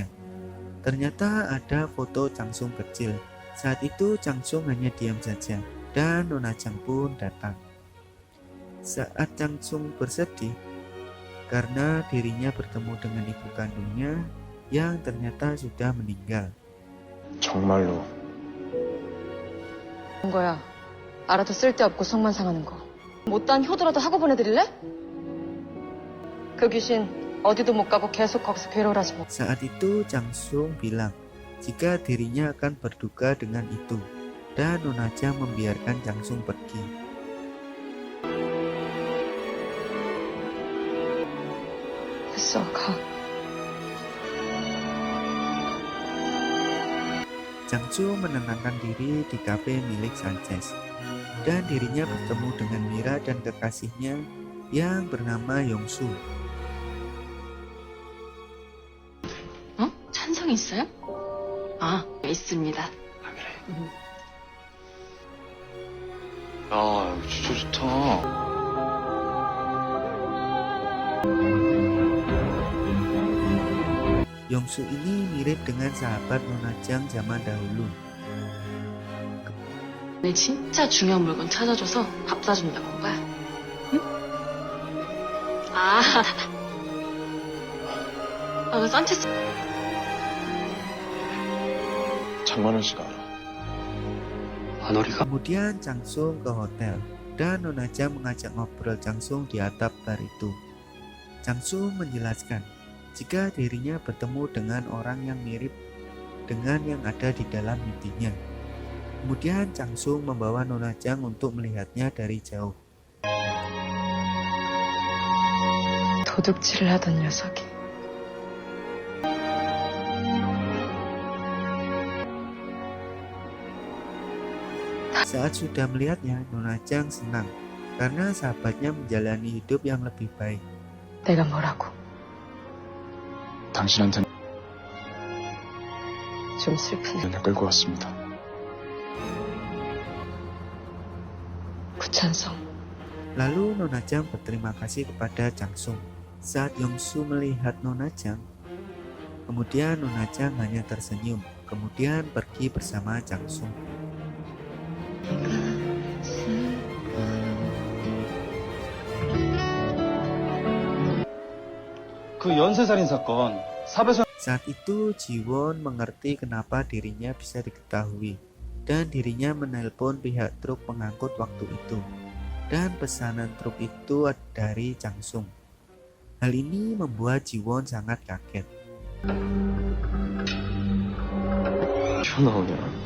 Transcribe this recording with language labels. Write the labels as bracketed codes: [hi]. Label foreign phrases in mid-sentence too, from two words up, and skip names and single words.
[id] Ternyata ada foto Chang Sung kecil. Saat itu Chang Sung hanya diam saja dan Nona Jang pun datang. Saat Chang Sung bersedih karena dirinya bertemu dengan ibu kandungnya yang ternyata sudah meninggal. [ko] 정말로 온 거야. 알아도 쓸데없고 속만 상하는 거. 못단 효도라도 하고 보내드릴래? 그 귀신 어디도 못 가고 계속 거기서 괴로워하지 뭐. [id] Saat itu Chang Sung bilang jika dirinya akan berduka dengan itu dan Nona Jang membiarkan Chang Sung pergi. [ko] 됐어, 가. [id] Chang Sung menenangkan diri di kafe milik Sanchez dan dirinya bertemu dengan Mira dan kekasihnya yang bernama Yongsu. [ko] 찬성이 있어요? 아, 있습니다. 야, 진짜 좋다. [id] Yongsu ini mirip dengan sahabat Nona Jang zaman dahulu. [ko] 내 진짜 중요한 물건 찾아줘서 밥 사준다고 한 거야? 응? 그 산체스 장만원 씨가 알아. 아너리가 [id] Kemudian Chang Sung ke hotel dan Nona Jang mengajak ngobrol Chang Sung di atap bar itu. Chang Sung menjelaskan jika dirinya bertemu dengan orang yang mirip dengan yang ada di dalam mimpinya. Kemudian Chang Sung membawa Nona Jang untuk melihatnya dari jauh. [ko] 도둑질을 하던 녀석이. [id] Saat sudah melihatnya, Nona Jang senang karena sahabatnya menjalani hidup yang lebih baik. [ko] 내가 뭐라고? 당신한테는 좀 슬프네. 끌고 왔습니다. 구찬성. [id] Lalu Nona Jang berterima kasih kepada Chang Sung. Saat Yongsu melihat Nona Jang, kemudian Nona Jang hanya tersenyum, kemudian pergi bersama Chang Sung. [ko] 그 연쇄살인 사건 삽에서 [id] Saat itu Jiwon mengerti kenapa dirinya bisa diketahui dan dirinya menelpon pihak truk pengangkut waktu itu. Dan pesanan truk itu dari Chang Sung. Hal ini membuat Jiwon sangat kaget. [ko] 튀어나오냐?